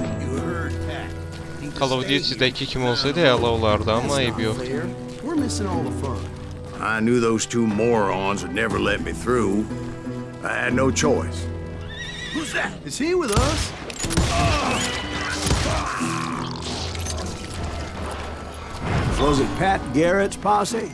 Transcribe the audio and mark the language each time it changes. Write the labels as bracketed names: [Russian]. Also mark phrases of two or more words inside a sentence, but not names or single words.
[Azerbaijani] Call of Duty'dəki kim olsaydı əla olardı, amma ayıb yoxdur. [English] I knew those two morons would never let me through. I had no choice. Who's that? Is he with us? Was it Pat Garrett's posse?